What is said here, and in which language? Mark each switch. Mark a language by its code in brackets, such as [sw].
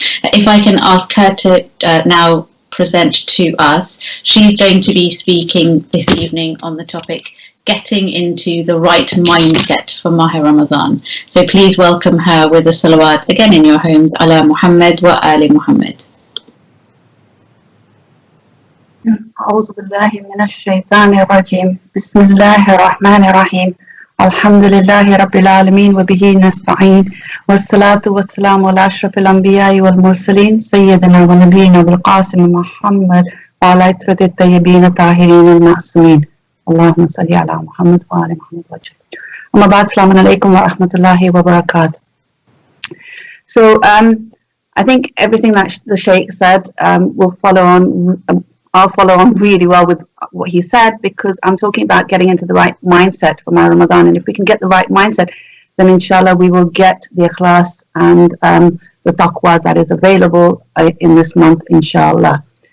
[en] If I can ask her to now present to us. She's going to be speaking this evening on the topic getting into the right mindset for Mahe Ramadhan. So please welcome her with a salawat again in your homes, [ar] ala Muhammad wa ali Muhammad. أعوذ بالله من الشيطان الرجيم بسم الله الرحمن الرحيم الحمد لله رب العالمين وبه نستعين والصلاة والسلام على أشرف الأنبياء والمرسلين سيدنا ونبينا بالقاسم محمد وعلى عترة الطيبين الطاهرين المعصومين اللهم صل على محمد وعلى محمد وجل أما بعد السلام عليكم ورحمة الله وبركاته. [en] So I think everything that the Sheikh said will follow on. I'll follow on really well with what he said, because I'm talking about getting into the right mindset for my Ramadan. And if we can get the right mindset, then inshallah we will get the ikhlas and the taqwa that is available in this month, inshallah.